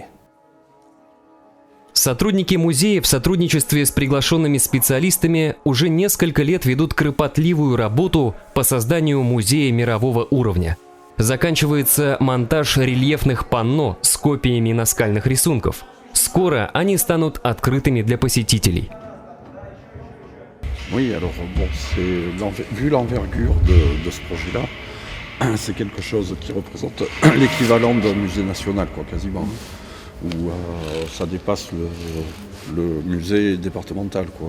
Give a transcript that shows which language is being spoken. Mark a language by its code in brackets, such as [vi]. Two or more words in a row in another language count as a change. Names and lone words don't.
[ru] Сотрудники музея в сотрудничестве с приглашенными специалистами уже несколько лет ведут кропотливую работу по созданию музея мирового уровня. Заканчивается монтаж рельефных панно с копиями наскальных рисунков. Скоро они станут открытыми для посетителей. [fr] Oui, alors bon, vu l'envergure de ce projet-là, c'est quelque chose qui représente l'équivalent d'un musée national, quoi, quasiment. Où ça dépasse le musée départemental, quoi.